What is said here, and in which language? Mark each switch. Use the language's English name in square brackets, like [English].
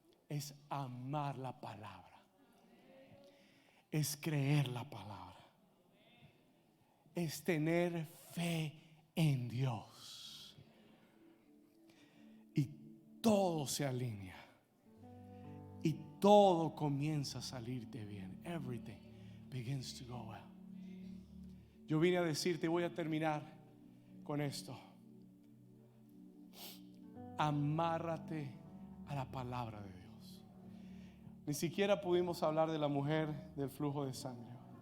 [Spanish] Es amar la palabra. Es creer la palabra. Es tener fe en Dios. Y todo se alinea. Y todo comienza a salirte bien. [English] Everything begins to go well. [Spanish] Yo vine a decirte, voy a terminar con esto: amárrate a la palabra de Dios. Ni siquiera pudimos hablar de la mujer del flujo de sangre.